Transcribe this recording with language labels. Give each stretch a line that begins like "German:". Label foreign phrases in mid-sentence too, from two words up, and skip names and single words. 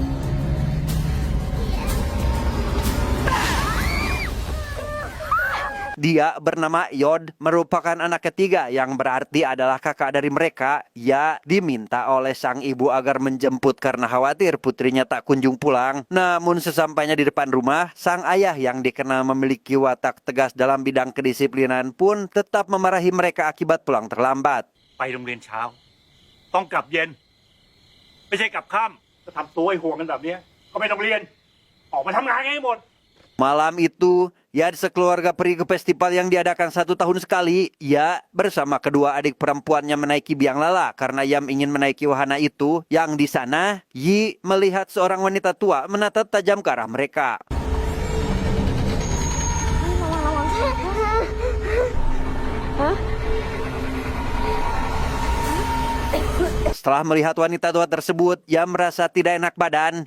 Indonesian: Dia bernama Yod, merupakan anak ketiga yang berarti adalah kakak dari mereka. Ia diminta oleh sang ibu agar menjemput karena khawatir putrinya tak kunjung pulang. Namun sesampainya di depan rumah, sang ayah yang dikenal memiliki watak tegas dalam bidang kedisiplinan pun tetap memarahi mereka akibat pulang terlambat.
Thai: ไปโรงเรียนเช้าต้องกลับเย็นไม่ใช่กลับค่ำจะทำตัวให้ห่วงกันแบบนี้ก็ไม่ต้องเรียนออกมาทำงานให้หมด
Indonesian: Malam itu, Yad sekeluarga pergi ke festival yang diadakan 1 tahun sekali. Ia bersama kedua adik perempuannya menaiki biang lala karena Yam ingin menaiki wahana itu. Yang di sana, Yi melihat seorang wanita tua menatap tajam ke arah mereka. Setelah melihat wanita tua tersebut, ia merasa tidak enak badan.